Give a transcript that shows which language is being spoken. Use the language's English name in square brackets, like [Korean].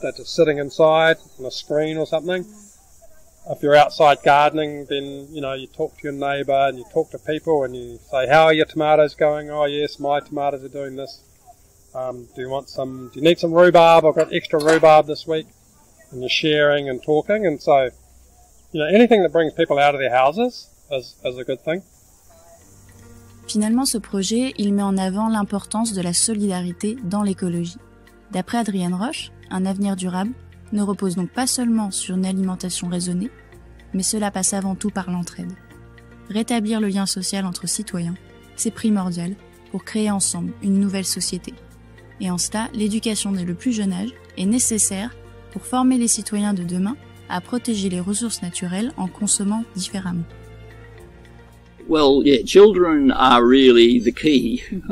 [English] They're just sitting inside on a screen or something. If you're outside gardening, then, you talk to your neighbour and you talk to people and you say, how are your tomatoes going? Oh, yes, my tomatoes are doing this. Do you need some rhubarb? I've got extra rhubarb this week. And you're sharing and talking. And so, anything that brings people out of their houses is a good thing. [French] Finalement, ce projet, il met en avant l'importance de la solidarité dans l'écologie. D'après Adrienne Roche, un avenir durable ne repose donc pas seulement sur une alimentation raisonnée, mais cela passe avant tout par l'entraide. Rétablir le lien social entre citoyens, c'est primordial pour créer ensemble une nouvelle société. Et en cela, l'éducation dès le plus jeune âge est nécessaire pour former les citoyens de demain à protéger les ressources naturelles en consommant différemment. [English] Well, yeah, children are really the key.